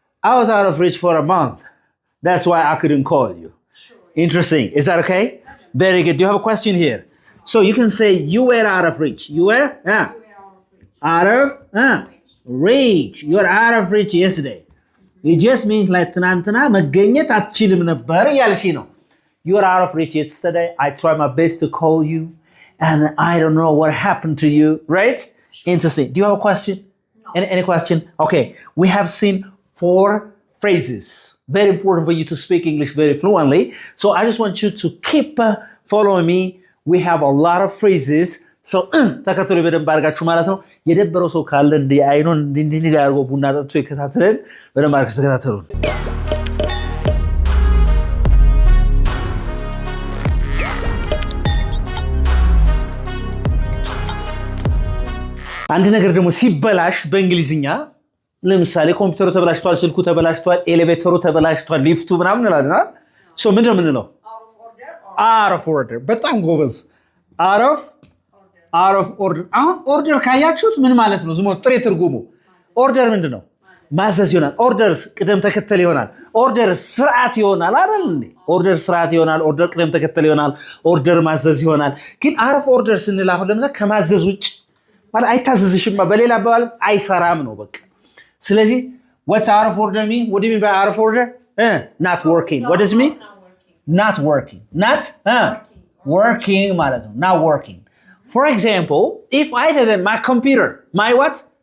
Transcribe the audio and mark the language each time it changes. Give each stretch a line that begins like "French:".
English: I was out of reach for a month. That's why I couldn't call you. Sure. Interesting. Is that okay? Very good. Do you have a question here? So you can say you were out of reach. You were? Yeah. You were out of reach. Out of reach. You were out of reach yesterday. It just means like
Amharic: ትናንትና መገኘት አትችልም ነበር እያልሽ ነው.
English: You were out of reach yesterday. I tried my best to call you and I don't know what happened to you, right? Interesting. Do you have a question? No. Any question? Okay. We have seen 4 phrases. Very important for you to speak English very fluently. So I just want you to keep following me. We have a lot of phrases. So
Amharic: ተከተሉ በደንብ አድርጋችሁ ማለት ነው። የደበረው ሰው ካለ እንደ አይኑን እንዲህ አድርጎ ቡና ጠጥቶ ይከታተለን። በደንብ አድርጋችሁ ተከታተሉን። አንድ ነገር ደግሞ ሲበላሽ በእንግሊዝኛ ለምሳሌ ኮምፒውተሩ ተበላሽቷል፣ ስልኩ ተበላሽቷል፣ ኤሌቬተሩ ተበላሽቷል፣ ሊፍቱ ምናምን እንላለን። ሶ ምንድነው የምንለው?
English: out of order።
Amharic: በጣም ጎበዝ። out of order። አሁን ኦርደር ካያችሁት ምን ማለት ነው? ዝም ጥሬ ትርጉሙ ኦርደር ምንድነው? ማዘዝ ይሆናል። ኦርደር ቅደም ተከተል ይሆናል። ኦርደር ስርዓት ይሆናል አይደል እንዴ? ኦርደር ስርዓት ይሆናል። ኦርደር ቅደም ተከተል ይሆናል። ኦርደር ማዘዝ ይሆናል። ግን
English: out of order
Amharic: ስንል አሁን ለምሳሌ ከማዘዝ ውጭ ማለት አይታዘዝሽም፣ በሌላ አባባል አይሰራም ነው በቃ። ስለዚህ
English: what's out of order mean? What do you mean by out of order? Not working. What does it mean? Not working. Not working
Amharic: ማለት ነው።
English: Not working. For example, if I tell them my computer, my what?